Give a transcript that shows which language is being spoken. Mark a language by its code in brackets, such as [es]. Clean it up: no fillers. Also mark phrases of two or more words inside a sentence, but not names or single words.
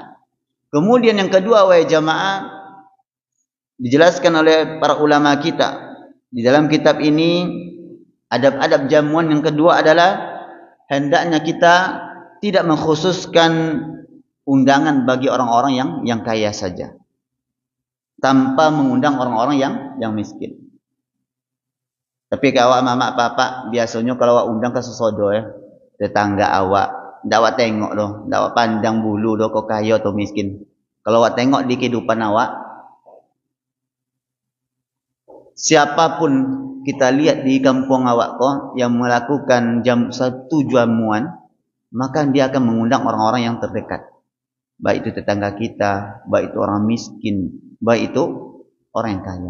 [id] Kemudian yang kedua, wahai jamaah, dijelaskan oleh para ulama kita di dalam kitab ini, adab-adab jamuan yang kedua adalah hendaknya kita tidak mengkhususkan undangan bagi orang-orang yang kaya saja, tanpa mengundang orang-orang yang miskin. [min] Tapi kalau mama papa biasanya kalau awak undang ke sesodo tetangga awak, ndak awak tengok doh, ndak awak pandang bulu doh kok kaya atau miskin. [id] Kalau awak tengok di kehidupan awak, siapapun kita lihat di kampung awak kok yang melakukan satu jamuan, maka dia akan mengundang orang-orang yang terdekat. Baik itu tetangga kita, baik itu orang miskin, baik itu orang yang kaya.